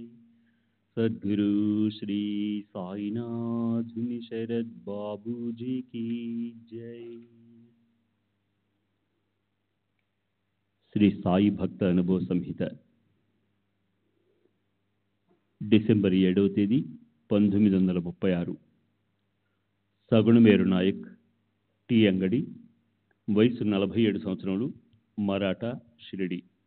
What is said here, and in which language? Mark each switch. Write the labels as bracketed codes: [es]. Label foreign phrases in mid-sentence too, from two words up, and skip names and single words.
[hi] सद्गुरु श्री साईनाथ शरद बाबू जी की जय। [te] శ్రీ సాయి భక్త అనుభవ సంహిత డిసెంబర్ 7వ తేదీ 1936. సగుణమేరు నాయక్, టీ అంగడి, వయసు 47 సంవత్సరములు, మరాఠా, షిరిడి.